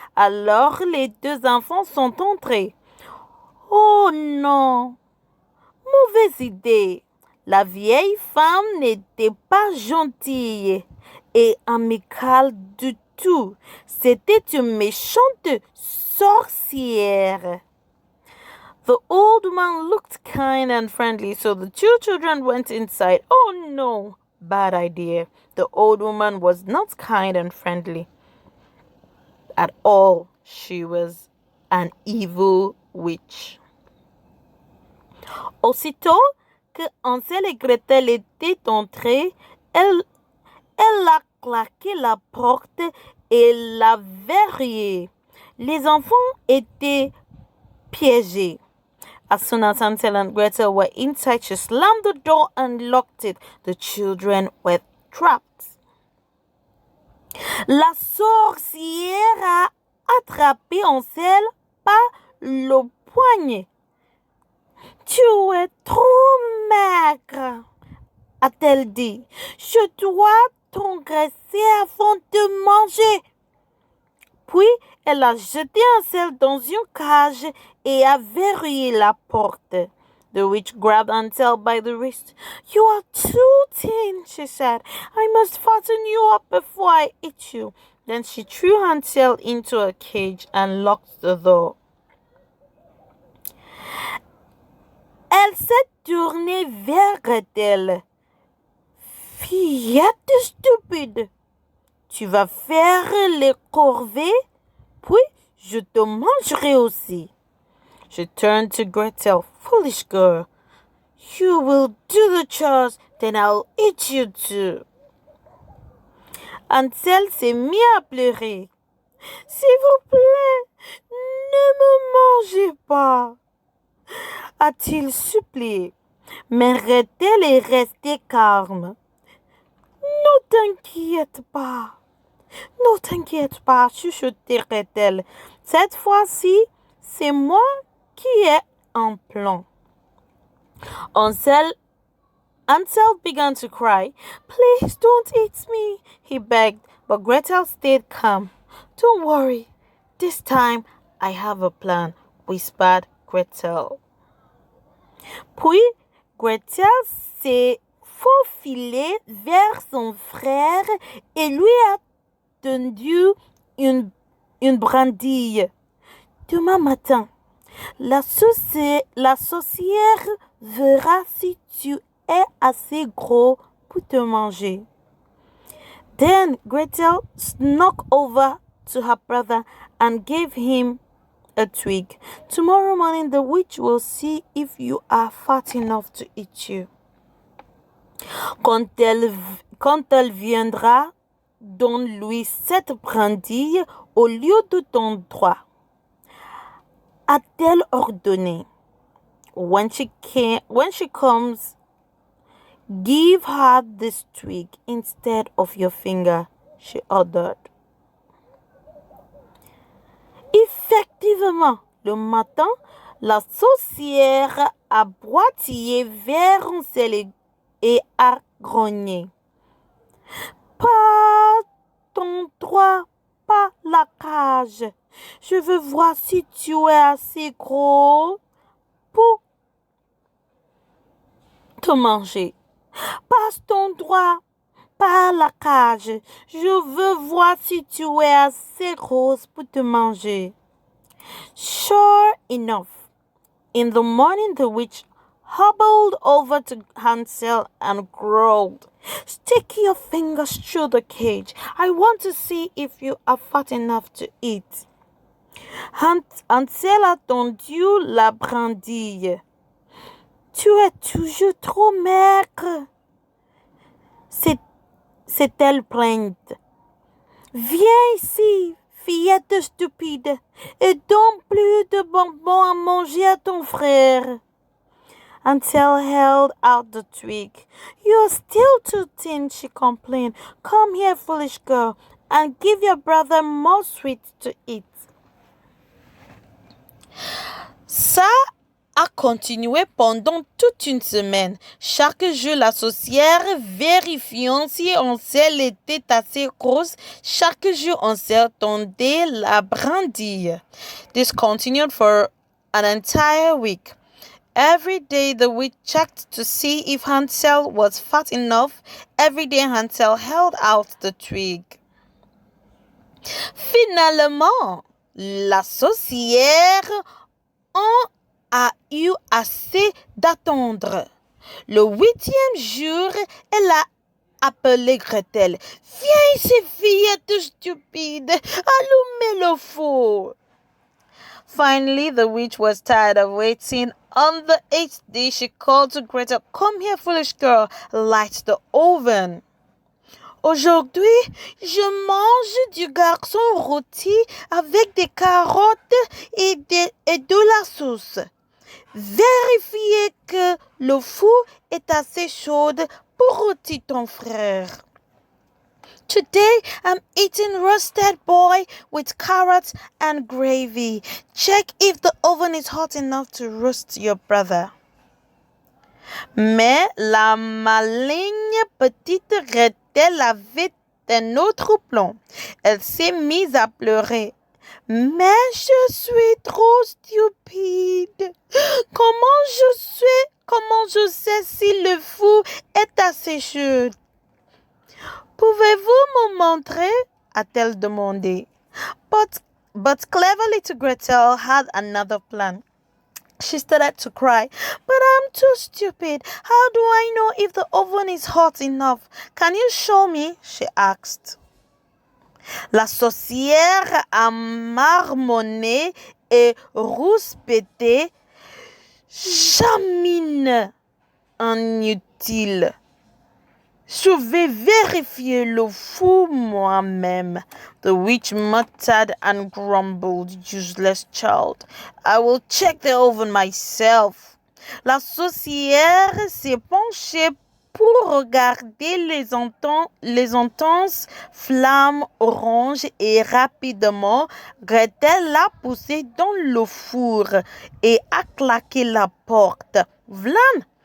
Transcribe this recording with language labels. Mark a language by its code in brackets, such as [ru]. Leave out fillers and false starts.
[fr] Alors les deux enfants sont entrés. Oh non, mauvaise idée. La vieille femme n'était pas gentille et amicale du tout. C'était une méchante sorcière. [en] The old woman looked kind and friendly, so the two children went inside. Oh no, bad idea. The old woman was not kind and friendly at all. She was an evil witch. [fr] Aussitôt que Hansel et Gretel étaient entrés, elle a claqué la porte et l'a verrouillée. Les enfants étaient piégés. [en] As soon as Hansel and Gretel were inside, she slammed the door and locked it. The children were trapped. [fr] La sorcière a attrapé Hansel par le poignet. Tu es trop maigre, a-t-elle dit. Je dois t'engraisser avant de manger. Puis, elle a jeté Hansel dans une cage et a verrouillé la porte. [en] The witch grabbed Hansel by the wrist. You are too thin, she said. I must fasten you up before I eat you. Then she threw Hansel into a cage and locked the door. [fr] Elle s'est tournée vers Gretel. Fillette stupide, tu vas faire les corvées, puis je te mangerai aussi. [en] She turned to Gretel. Foolish girl, you will do the chores, then I'll eat you too. [fr] Hansel s'est mis à pleurer. S'il vous plaît, ne me mangez pas, a-t-il supplié. Mais Gretel est restée calme. Ne t'inquiète pas, chuchotait Gretel. Cette fois-ci, c'est moi qui ai un plan. [en] Hansel began to cry. Please don't eat me, he begged, but Gretel stayed calm. Don't worry, this time I have a plan, whispered Gretel. [fr] Puis, Gretel s'est faufilée vers son frère et lui a tendu une brindille. Demain matin, la sorcière verra si tu es assez gros pour te manger. [en] Then Gretel snuck over to her brother and gave him a twig. Tomorrow morning the witch will see if you are fat enough to eat you. [fr] Quand elle viendra, donne-lui cette brindille au lieu de ton doigt, a-t-elle ordonné. [en] When she comes, give her this twig instead of your finger, she ordered. [fr] Effectivement, le matin, la sorcière a boitillé vers Hansel et a grogné. Pas ton droit, pas la cage. Je veux voir si tu es assez gros pour te manger. Passe ton doigt par la cage. Je veux voir si tu es assez grosse pour te manger. [en] Sure enough, in the morning the witch hobbled over to Hansel and growled, Stick your fingers through the cage. I want to see if you are fat enough to eat. [fr] Hansel a tendu la brindille. Tu es toujours trop maigre, s'est-elle plainte. Viens ici, fillette stupide, et donne plus de bonbons à manger à ton frère. [en] Hansel held out the twig. You're still too thin, she complained. Come here, foolish girl, and give your brother more sweets to eat. [fr] Ça a continué pendant toute une semaine. Chaque jour, la sorcière vérifiant si Hansel était assez grosse. Chaque jour, Hansel tendait la brindille. [en] This continued for an entire week. Every day, the witch checked to see if Hansel was fat enough. Every day, Hansel held out the twig. [fr] Finalement, la sorcière, en a eu assez d'attendre. Le 8e jour, elle a appelé Gretel. « Viens ici, fillette stupide, allumez le feu. » [en] Finally, the witch was tired of waiting. On the 8th day, she called to Gretel, Come here, foolish girl, light the oven. [fr] Aujourd'hui, je mange du garçon rôti avec des carottes et de la sauce. Vérifiez que le four est assez chaud pour rôtir ton frère. [en] Today, I'm eating roasted boy with carrots and gravy. Check if the oven is hot enough to roast your brother. [fr] Mais la maligne petite Gretel avait un autre plan. Elle s'est mise à pleurer. Mais je suis trop stupide. Comment je sais si le four est assez chaud? Pouvez-vous me montrer? A-t-elle demandé. [en] But clever little Gretel had another plan. She started to cry. But I'm too stupid. How do I know if the oven is hot enough? Can you show me? She asked. [fr] La sorcière a marmonné et rouspété. Chamine inutile. Je vais vérifier le four moi-même. [en] The witch muttered and grumbled, useless child. I will check the oven myself. [fr] La sorcière s'est penchée pour regarder les intenses flammes oranges et rapidement, Gretel l'a poussé dans le four et a claqué la porte. Vlan!